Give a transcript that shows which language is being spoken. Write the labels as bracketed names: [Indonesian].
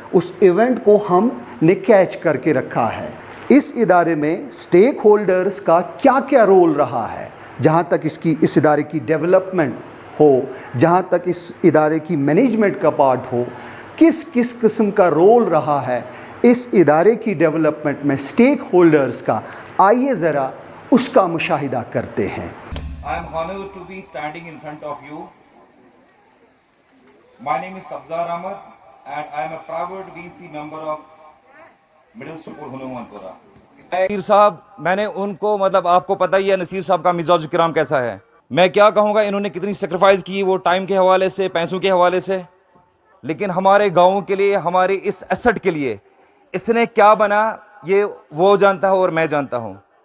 [Hindi] उस इवेंट को हमने कैच करके रखा है। इस इदारे में स्टेक होल्डर्स का क्या क्या रोल रहा है, जहाँ तक इस इदारे की डेवलपमेंट हो, जहाँ तक इस इदारे की मैनेजमेंट का पार्ट हो, किस किस किस्म का रोल रहा है इस इदारे की डेवलपमेंट में स्टेक होल्डर्स का, आइए ज़रा उसका मुशाहिदा करते हैं। [English] I am honored to be standing in front of you. My name is Sabzar Ahmad and I am a proud VC member of Middle School Hanumanpura. [Hindi] Naseer साहब, मैंने उनको मतलब आपको पता ही है नसीर साहब का मिजाज किराम कैसा है। मैं क्या कहूँगा, इन्होंने कितनी सेक्रीफाइस की, वो टाइम के हवाले से, पैसों के हवाले से, लेकिन हमारे गाँव के लिए, हमारे इस एसेट के लिए इसने क्या बना ये वो जानता है और मैं जानता हूँ।